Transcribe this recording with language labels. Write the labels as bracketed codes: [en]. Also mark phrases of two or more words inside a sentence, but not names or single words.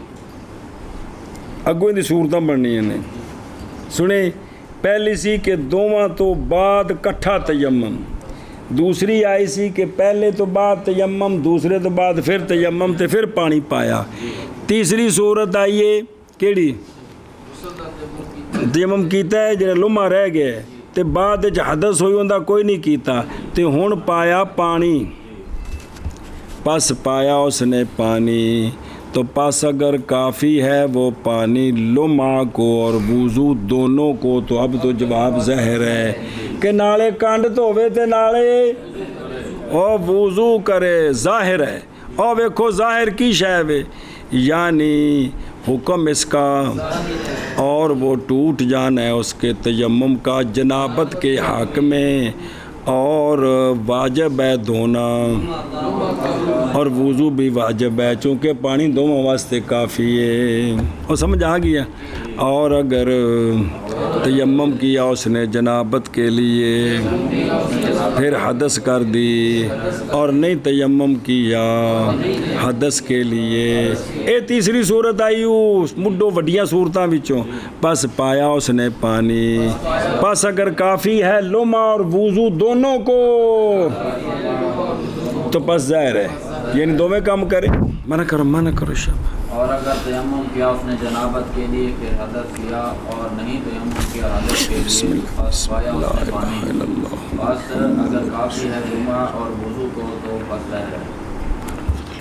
[pa] اگوں دی صورتاں بننی ہیں سنیں پہلی سی کہ دوواں تو بعد کٹھا تیمم دوسری آئی سی کہ پہلے تو بعد تیمم دوسرے تو بعد پھر تیمم تے پھر پانی پایا تیسری صورت آئیے کیڑی تیمم کیتا ہے جڑا لمحہ رہ گیا تے بعد حدث ہوئی ہوندا کوئی نہیں کیتا تے ہن پایا پانی [ur] پس پایا اس نے پانی تو پس اگر کافی ہے وہ پانی لمحہ کو اور وضو دونوں کو تو اب تو جواب ظاہر ہے کہ نالے [pa] کانڈ دھوے تے نالے او وضو کرے ظاہر ہے او ویکھو ظاہر کی شے وے [ur] یعنی حکم اس کا اور وہ ٹوٹ جانا ہے اس کے تیمم کا جنابت کے حق میں اور واجب ہے دھونا اور وضو بھی واجب ہے چونکہ پانی دونوں واسطے کافی ہے اور سمجھ آ گیا اور اگر تیمم کیا اس نے جنابت کے لیے پھر حدث کر دی اور نہیں تیمم کیا حدث کے لیے [pa] اے تیسری صورت آئی اس مڈو وڈیاں صورتاں وچوں [ur] پس پایا اس نے پانی پس اگر کافی ہے لمحہ اور وضو دونوں کو تو پس ظاہر ہے یعنی دونوں کام کرے منع کرو شب اور اگر تیمم کیا اس نے جنابت کے لیے پھر حدث کیا اور نہیں تیمم کیا حدث کے لیے پس پایا اس نے پانی بس اگر کافی ہے لمحہ اور وضو کو تو پس ظاہر ہے